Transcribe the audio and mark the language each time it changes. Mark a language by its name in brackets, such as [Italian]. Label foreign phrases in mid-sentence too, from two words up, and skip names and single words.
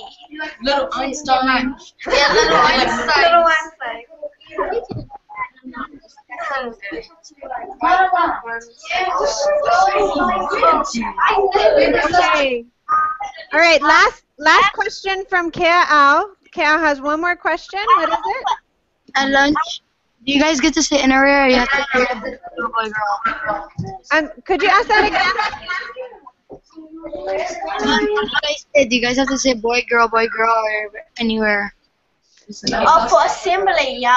[English] Little Einstein. Yeah, Little Einstein. Little Einstein. Okay. All right, last question from Keaʻau. Keaʻau has one more question. What is it? At lunch, do you guys get to sit in a area or you have to sit boy girl? Could you ask that again? Do you guys have to say boy, girl, or anywhere? Oh, for assembly, yep.